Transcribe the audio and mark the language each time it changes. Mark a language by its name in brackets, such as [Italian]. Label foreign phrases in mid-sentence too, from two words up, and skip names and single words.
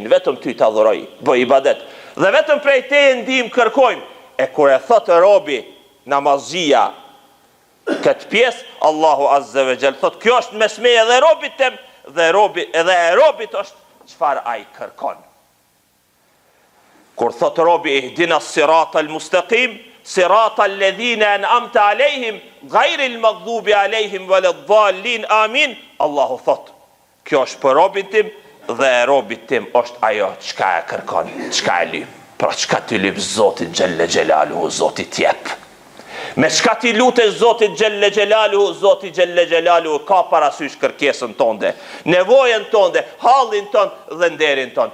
[Albanian] Vetëm ty të adhuroj, bëj ibadet. Dhe vetëm prej teje ndihmë kërkojmë. E kur e thot robi namazia këtë pjesë, Allahu [Arabic] عز وجل [Albanian] thot kjo është mes meje dhe robit tem, dhe e robit është çfarë ai kërkon. Kur thot robi [Arabic] اهدنا الصراط المستقيم، صراط الذين أنعمت عليهم، غير المغضوب عليهم ولا الضالين, [Albanian] amin, Allahu thot kjo është për robin tim, dhe e robit tim është ajo çka e kërkon, çka e lyp. Pra çka ti lyp Zotit [Arabic] جل جلاله, [Albanian] Zotit jep. Me çka ti lutesh Zotit [Arabic] جل جلاله, [Albanian] Zotit [Arabic] جل جلاله [Albanian] ka parasysh kërkesën tonde, nevojën tonde, hallin ton dhe nderin ton.